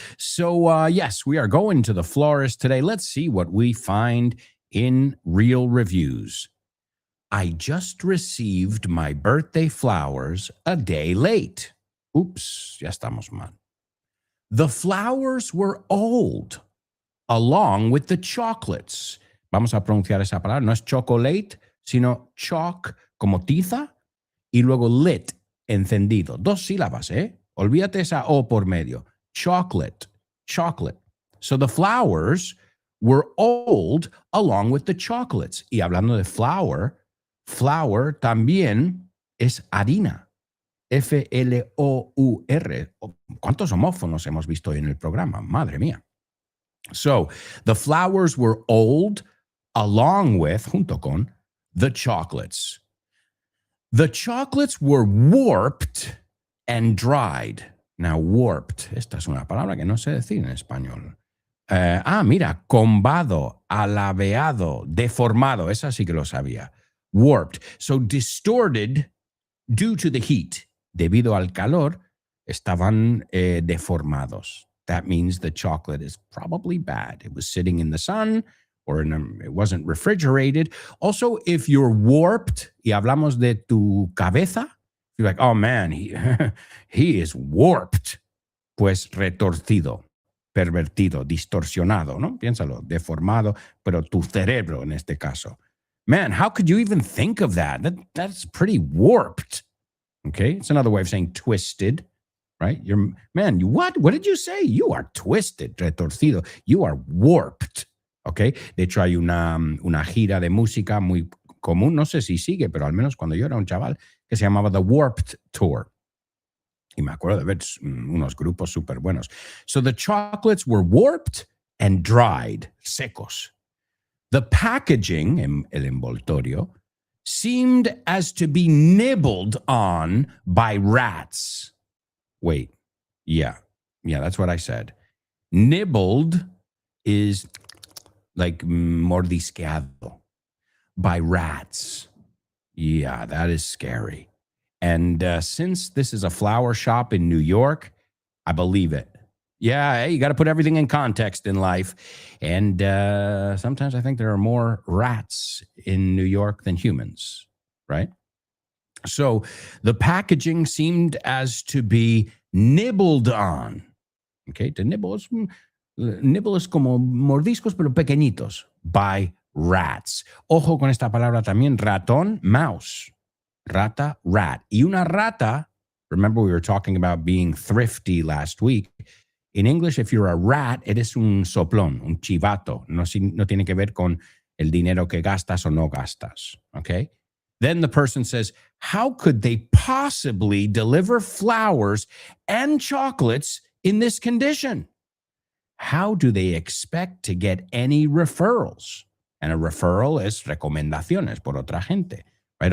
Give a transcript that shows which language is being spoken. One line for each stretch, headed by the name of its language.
English: So, yes, we are going to the florist today. Let's see what we find in real reviews. I just received my birthday flowers a day late. Oops,
Spanish: ya estamos mal.
English: The flowers were old, along with the chocolates.
Spanish: Vamos a pronunciar esa palabra. No es chocolate, sino chalk, como tiza, y luego lit, encendido. Dos sílabas, ¿eh? Olvídate esa O por medio.
English: Chocolate. So the flowers were old along with the chocolates.
Spanish: Y hablando de flour también es harina. F-L-O-U-R. ¿Cuántos homófonos hemos visto en el programa? Madre mía.
English: So the flowers were old along with,
Spanish: junto con,
English: the chocolates. The chocolates were warped and dried. Now, warped.
Spanish: Esta es una palabra que no sé decir en español. Mira, combado, alabeado, deformado. Esa sí que lo sabía.
English: Warped. So distorted due to the heat.
Spanish: Debido al calor, estaban deformados.
English: That means the chocolate is probably bad. It was sitting in the sun or it wasn't refrigerated. Also, if you're warped,
Spanish: y hablamos de tu cabeza,
English: you're like, oh man, he is warped.
Spanish: Pues retorcido, pervertido, distorsionado, ¿no? Piénsalo, deformado, pero tu cerebro en este caso.
English: Man, how could you even think of that? That's pretty warped. Okay, it's another way of saying twisted, right? What did you say? You are twisted, retorcido. You are warped.
Spanish: Okay, de hecho hay una gira de música muy común, no sé si sigue, pero al menos cuando yo era un chaval, que se llamaba The Warped Tour. Y me acuerdo de ver unos grupos súper buenos.
English: So the chocolates were warped and dried, secos. The packaging,
Spanish: el envoltorio,
English: seemed as to be nibbled on by rats. Wait, yeah, that's what I said. Nibbled is like mordisqueado by rats. Yeah, that is scary. And since this is a flower shop in New York, I believe it. Yeah, hey, you got to put everything in context in life. And sometimes I think there are more rats in New York than humans, right? So the packaging seemed as to be nibbled on.
Spanish: Okay, to nibble es como mordiscos, pero pequeñitos,
English: by rats.
Spanish: Ojo con esta palabra también, ratón, mouse. Rata, rat. Y una rata,
English: remember we were talking about being thrifty last week. In English, if you're a rat,
Spanish: eres un soplón, un chivato. No tiene que ver con el dinero que gastas o no gastas, okay?
English: Then the person says, how could they possibly deliver flowers and chocolates in this condition? how do they expect to get any referrals? And a referral is
Spanish: recomendaciones por otra gente,
English: right?